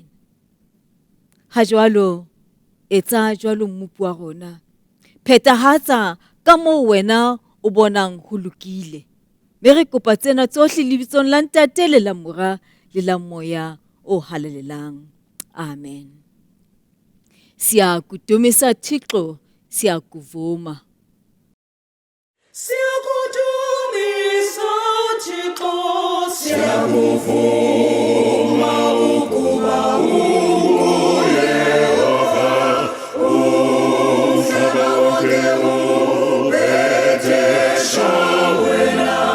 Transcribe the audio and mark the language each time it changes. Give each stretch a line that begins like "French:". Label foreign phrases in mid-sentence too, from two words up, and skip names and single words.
Southern Sotho: Ha jwalo, etsa jwalo mmupu wa rona. Phethahatsa ka moo wena o bonang ho lokile. Me re kopa tsena tsohle lebitsong la Ntate le la Mora le la Moya o halalelang. Amen.
Xhosa: Siyakudumisa Thixo, siyakuvuma. Siyakudumisa Thixo, siyakuvuma ukuba uNguYehova, umhlaba wonke ubhedesha wena,